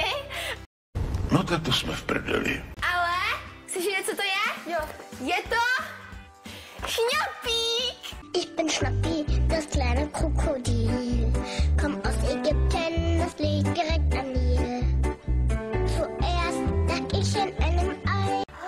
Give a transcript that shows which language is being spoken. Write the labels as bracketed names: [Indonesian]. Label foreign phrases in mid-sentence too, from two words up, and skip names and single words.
[Czech] No tak to jsme v prdeli. Ale, chceš vědět, co to je? Jo. Je to Schnappík. [German] Ich bin Schnappi, das kleine Krokodil. Komm aus Ägypten, das liegt direkt an Nil. Zuerst lag ich in einem Ei.